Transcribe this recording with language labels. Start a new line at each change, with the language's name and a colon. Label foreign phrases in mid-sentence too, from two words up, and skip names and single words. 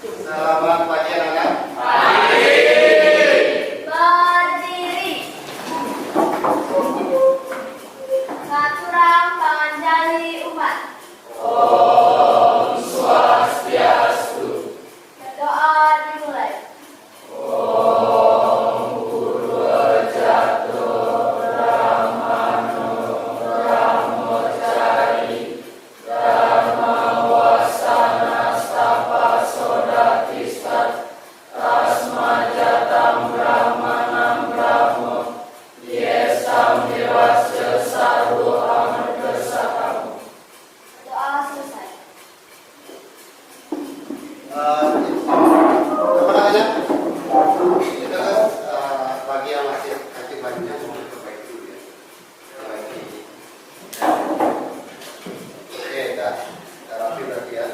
Indonesian: Selamat pagi anak-anak. Berdiri. Saturang panjali umat.
Sanskrit: Om Swastiastu.
Indonesian: Doa dimulai.
Sanskrit: Om Purwajato Ramano Ramocari Dharma Wasana Stapa Sodatistat Asmajatam Brahmanam Brahmo Yesam Dewasya Sarvo Amarga Sakamu.
Indonesian: Doa selesai. Teman-teman, kita bagi yang masih aktif lainnya mau perbaiki dulu ya. Perbaiki. Oke, dah rapi berarti ya.